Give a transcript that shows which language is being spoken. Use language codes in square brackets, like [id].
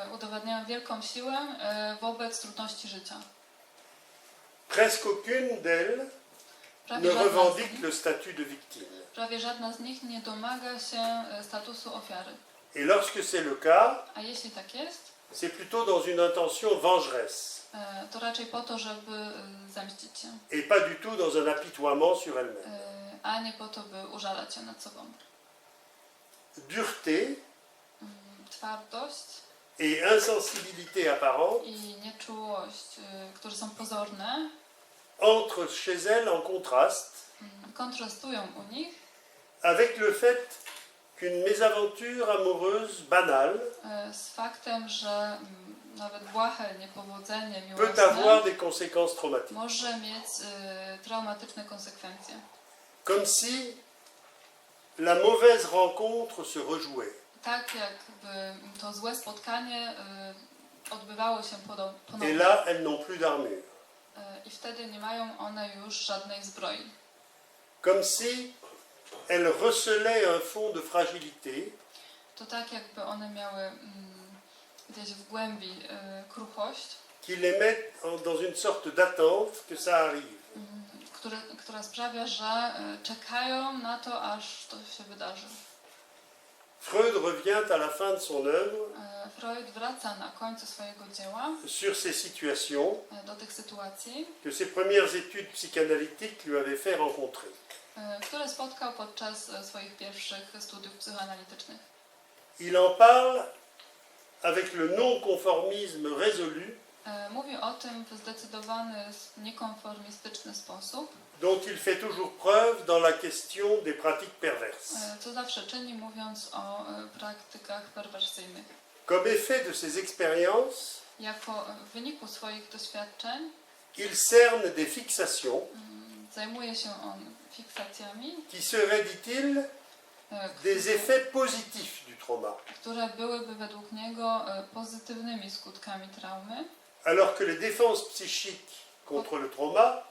[pl] Udowadniają wielką siłę wobec trudności życia. [fr] Presque aucune d'elles ne revendique le statut de victime. [pl] Prawie żadna z nich nie domaga się statusu ofiary. [fr] Et lorsque c'est le cas, [pl] A jeśli tak jest, [fr] c'est plutôt dans une intention vengeresse [pl] to raczej po to, żeby zemścić się, [fr] et pas du tout dans un apitoiement sur elles-mêmes. [pl] a nie po to, by użalać się nad sobą. [fr] Dureté [pl] Twardość [fr] et insensibilité apparente [pl] i nieczułość, które są pozorne, [fr] entrent chez elles en contraste [pl] kontrastują u nich [fr] avec le fait qu'une mésaventure amoureuse banale [pl] z faktem, że nawet błahe niepowodzenie [fr] peut [pl] miłosne [fr] avoir des conséquences traumatiques. [pl] może mieć traumatyczne konsekwencje. [fr] Comme si la mauvaise rencontre se rejouait. [pl] Tak jakby to złe spotkanie odbywało się [fr] Et [pl] ponownie. [fr] là, elles n'ont plus d'armure. [pl] I wtedy nie mają one już żadnej zbroi. [fr] Comme si elles recelaient un fond de fragilité [pl] To tak jakby one miały gdzieś w głębi kruchość, [fr] qui les met dans une sorte d'attente que ça arrive. [pl] która sprawia, że czekają na to, aż to się wydarzy. [fr] Freud revient à la fin de son œuvre [pl] Freud wraca na końcu swojego dzieła [fr] sur ces situations [pl] do tych sytuacji, [fr] que ses premières études psychanalytiques lui avaient fait rencontrer. [pl] które spotkał podczas swoich pierwszych studiów psychoanalitycznych. [fr] Il en parle avec le non-conformisme résolu [pl] Mówi o tym w zdecydowany, niekonformistyczny sposób, [fr] dont il fait toujours preuve dans la question des pratiques perverses. [pl] co zawsze czyni, mówiąc o praktykach perwersyjnych. [fr] Comme effet de ces expériences, [pl] Jako w wyniku swoich doświadczeń [fr] il cerne des fixations [pl] zajmuje się on fiksacjami, [fr] qui seraient, dit-il, des effets positifs du trauma, [pl] które byłyby według niego pozytywnymi skutkami traumy, [fr] alors que les défenses psychiques contre le trauma